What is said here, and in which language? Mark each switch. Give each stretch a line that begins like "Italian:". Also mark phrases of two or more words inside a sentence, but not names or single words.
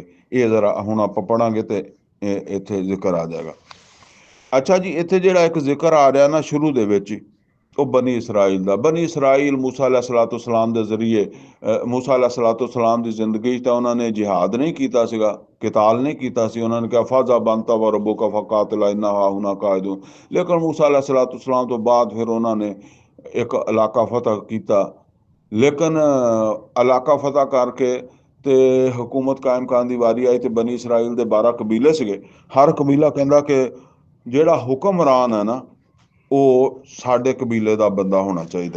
Punjabi: ਇਹ ਜ਼ਰਾ ਹੁਣ ਆਪਾਂ ਪੜਾਂਗੇ ਤੇ ਇੱਥੇ ਜ਼ਿਕਰ ਆ ਜਾਏਗਾ। ਅੱਛਾ ਜੀ, ਇੱਥੇ ਜਿਹੜਾ ਇੱਕ ਜ਼ਿਕਰ ਆ ਰਿਹਾ ਨਾ ਸ਼ੁਰੂ ਦੇ ਵਿੱਚ ਹੀ, ਉਹ ਬਨੀ ਇਸਰਾਈਲ ਦਾ। ਬਨੀ ਇਸਰਾਈਲ ਮੂਸਾ अलैहिस्सलाम ਦੇ ਜ਼ਰੀਏ, ਮੂਸਾ अलैहिस्सलाम ਦੀ ਜ਼ਿੰਦਗੀ 'ਚ ਤਾਂ ਉਹਨਾਂ ਨੇ ਜਿਹਾਦ ਨਹੀਂ ਕੀਤਾ ਸੀਗਾ, ਕਿਤਾਲ ਨਹੀਂ ਕੀਤਾ ਸੀ। ਉਹਨਾਂ ਨੇ ਕਿਹਾ
Arabic: فاذهب أنت وربك فقاتلا إنا هاهنا قاعدون.
Punjabi: ਲੇਕਿਨ ਮੂਸਾ अलैहिस्सलाम ਤੋਂ ਬਾਅਦ ਫਿਰ ਉਹਨਾਂ ਨੇ ਇੱਕ ਇਲਾਕਾ ਫਤਹ ਕੀਤਾ। ਲੇਕਿਨ ਇਲਾਕਾ ਫਤਹ ਕਰਕੇ ਤੇ ਹਕੂਮਤ ਕਾਇਮ ਕਰਨ ਦੀ ਵਾਰੀ ਆਈ ਤੇ ਬਨੀ ਇਸਰਾਈਲ ਦੇ 12 ਕਬੀਲੇ ਸੀਗੇ। ਹਰ ਕਬੀਲਾ ਕਹਿੰਦਾ ਕਿ ਜਿਹੜਾ ਹੁਕਮਰਾਨ ਹੈ ਨਾ ਉਹ ਸਾਡੇ ਕਬੀਲੇ ਦਾ ਬੰਦਾ ਹੋਣਾ ਚਾਹੀਦਾ।